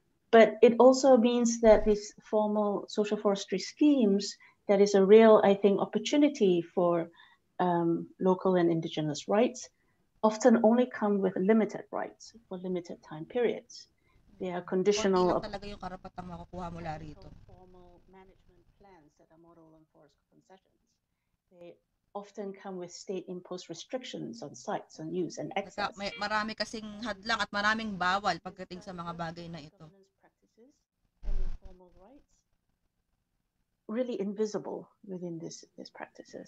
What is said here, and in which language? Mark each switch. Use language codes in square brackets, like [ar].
[en] But it also means that these formal social forestry schemes, that is a real, I think, opportunity for local and indigenous rights, often only come with limited rights for limited time periods. They are conditional [tl] talaga yung karapatang makukuha mula rito. [en] Formal management plans that are modeled on forest concessions. They often come with state-imposed restrictions on sites, on use and access. [tl] Marami kasing hadlang at maraming bawal pagdating sa mga bagay na ito. [en] And informal rights really invisible within these practices.